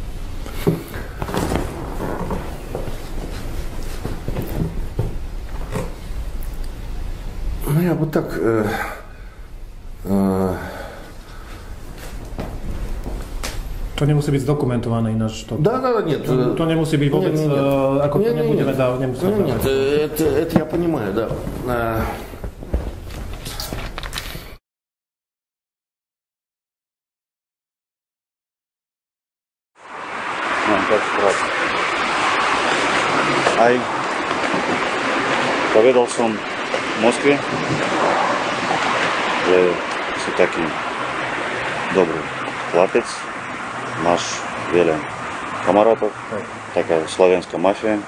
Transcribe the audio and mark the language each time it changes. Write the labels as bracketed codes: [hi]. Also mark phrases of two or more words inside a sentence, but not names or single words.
[sk] No ja by tak... To nemusí byť zdokumentované ináč. [ru] Да, нет. [sk] To nemusí byť vôbec, ako to nebudeme dávať, nemusíme dávať. [ru] Нет, это я понимаю, да. [sk] Aj povedal som v Moskve, že si taký dobrý chlapec, máš veľa kamarátov, taká slovenská mafia.